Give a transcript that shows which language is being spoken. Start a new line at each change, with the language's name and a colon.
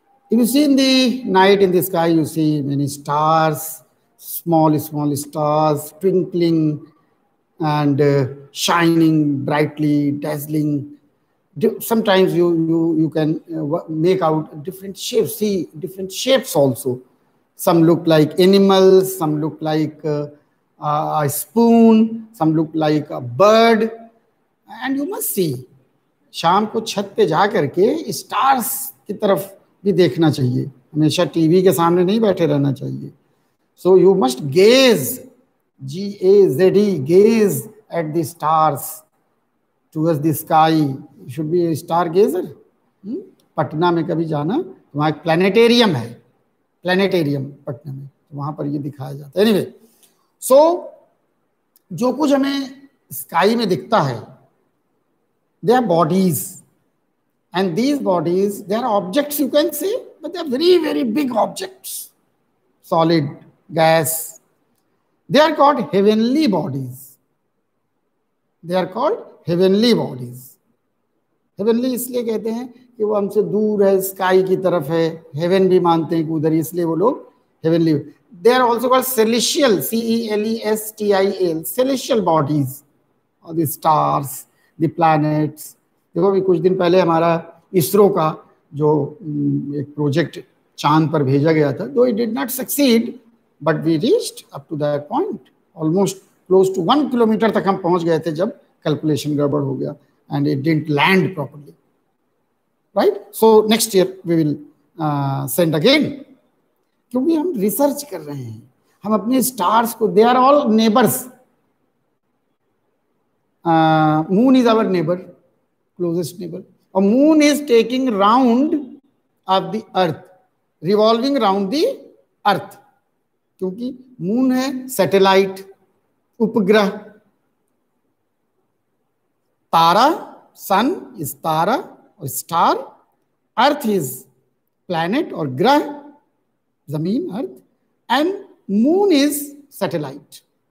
English: If you see in the night in the sky, you see many stars, small stars twinkling and shining brightly, dazzling. Sometimes you can make out different shapes. See different shapes also. Some look like animals, some look like a spoon, some look like a bird. And you must see,
Hindi: शाम को छत पे जा करके stars की तरफ भी देखना चाहिए, हमेशा टीवी के सामने नहीं बैठे रहना चाहिए.
English: So you must gaze, G-A-Z-E, gaze at the stars towards the sky. You should be a stargazer.
Hindi: Patna में कभी जाना, वहाँ एक प्लानिटेरियम है, प्लानिटेरियम पटना में, वहाँ पर ये दिखाया जाता है.
English: anyway,
Hindi: सो जो कुछ हमें स्काई में दिखता है,
English: they are bodies, and these bodies, they are objects, you can say, but they are very, very big objects, solid, gas. They are called heavenly bodies. They are called heavenly bodies.
Hindi: Heavenly इसलिए कहते हैं कि वो हमसे दूर है, sky की तरफ है, हेवन भी मानते हैं कि उधर, इसलिए वो लोग heavenly.
English: They are also called celestial, C-E-L-E-S-T-I-A-L, celestial bodies, or the stars, the planets.
Hindi: देखो अभी कुछ दिन पहले हमारा इसरो का जो एक प्रोजेक्ट चांद पर भेजा गया था,
English: though it did not succeed, but we reached up to that point, almost close to 1 kilometer
Hindi: तक हम पहुंच गए थे जब कैलकुलेशन गड़बड़ हो गया,
English: and it didn't land properly, right? So next year we will send again,
Hindi: क्योंकि हम रिसर्च कर रहे हैं, हम अपने स्टार्स को,
English: they are all neighbors. Moon is our neighbor, closest neighbor. A moon is taking round of the earth, revolving round the earth.
Hindi: क्योंकि moon है सैटेलाइट, उपग्रह, तारा, सन इज तारा और स्टार, अर्थ इज प्लैनेट और ग्रह, जमीन, अर्थ, एंड मून इज सैटेलाइट.